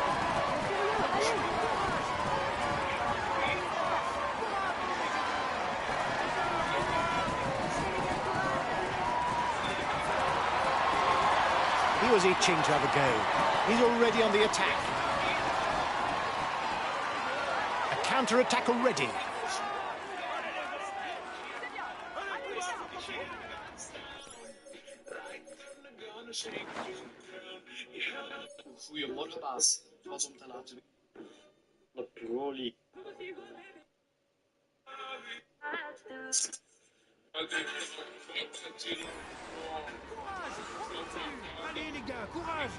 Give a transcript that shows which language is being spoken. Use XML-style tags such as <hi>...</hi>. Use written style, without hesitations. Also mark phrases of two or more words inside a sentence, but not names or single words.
<en>He was itching to have a go. He's already on the attack. A counter-attack already.</en> <nl>Goedemorgen, baas. Het was om te laten weten.</nl> <fr>Allez les gars, courage!</fr>